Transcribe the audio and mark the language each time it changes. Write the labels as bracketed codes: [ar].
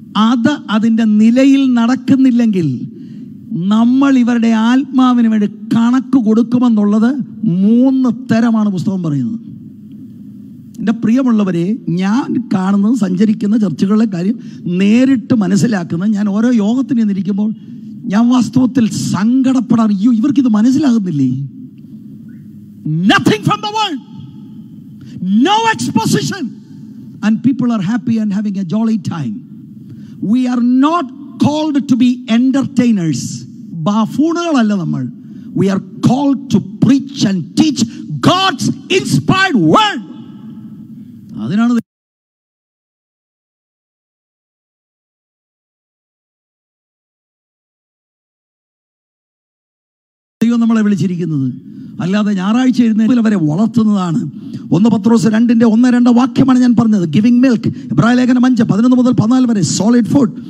[ml] അത് അതിൻ്റെ നിലയിൽ നടക്കുന്നില്ലെങ്കിൽ നമ്മൾ ഇവരുടെ ആത്മാവിന് വേണ്ടി കണക്ക് കൊടുക്കുമെന്നുള്ളത് 3 തരമാണ് പുസ്തകം പറയുന്നത്. എൻ്റെ പ്രിയമുള്ളവരെ, ഞാൻ കാണുന്നത്, സഞ്ചരിക്കുന്ന ചർച്ചകളിലെ കാര്യം നേരിട്ട് മനസ്സിലാക്കുന്നത്, ഞാൻ ഓരോ യോഗത്തിന് നിന്നിരിക്കുമ്പോൾ ഞാൻ വാസ്തവത്തിൽ സങ്കടപ്പെടാൻ, അയ്യോ ഇവർക്കിത് മനസ്സിലാകുന്നില്ലേ? [en] Nothing from the world, no exposition, and people are happy and having a jolly time. We are not called to be entertainers. [ml] ബാഫൂണുകളല്ല നമ്മൾ. [en] We are called to preach and teach God's inspired word. [ml] അതിനാണ് ദൈവം നമ്മളെ വിളിച്ചിരിക്കുന്നത്. അല്ലാതെ ഞായറാഴ്ച എഴുന്നേൽപ്പിൽ അവരെ വളർത്തുന്നതാണ്. 1 പത്രോസ് 2:1-2 വാക്യമാണ് ഞാൻ പറഞ്ഞത്. Giving milk. എബ്രായ ലേഖനം 5:11 മുതൽ 14 വരെ സോളിഡ് ഫുഡ്.